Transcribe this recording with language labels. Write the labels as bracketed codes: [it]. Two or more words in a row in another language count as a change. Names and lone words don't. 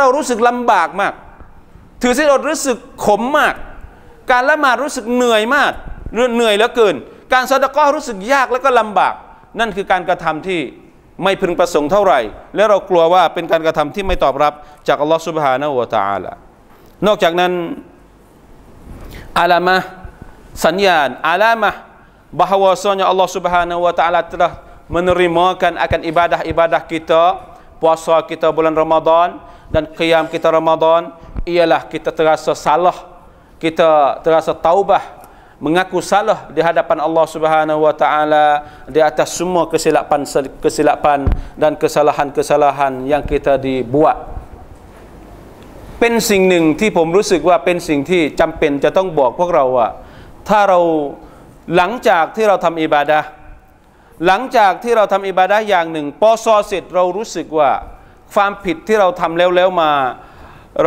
[th] รู้สึกลำบากมากถือศีลอดรู้สึกขมมากการละหมาดรู้สึกเหนื่อยมากเหนื่อยเหลือเกินการซะดะเกาะห์รู้สึกยากและ ก็ลำบากนั่นคือการกระทำที่ไม่พึงประสงค์เท่าไหร่และเรากลัวว่าเป็นการกระทำที่ไม่ต อบรับจาก [ar] الله سبحانه وتعالى [th] นอกจากนั้นอาลามะสัญ ญาณอาลามะ [ms] bahawasanya [ar] الله سبحانه وتعالى [ms] telah menerimakan akan ibadah-ibadah kita, puasa kita bulan Ramadan dan qiyam kita Ramadan, ialah kita terasa salah, kita terasa taubah, mengaku salah di hadapan [ar] الله سبحانه وتعالى [ms] di atas semua kesilapan dan kesalahan-kesalahan yang kita dibuat. [th] เป็นสิ่งหนึ่งที่ผมรู้สึกว่าเป็นสิ่งที่จำเป็นจะต้องบอกพวกเราว่าถ้าเราหลังจากที่เราทำอิบาดะห์อย่างหนึ่งพอเสร็จเรารู้สึกว่าความผิดที่เราทำแล้วมาเรา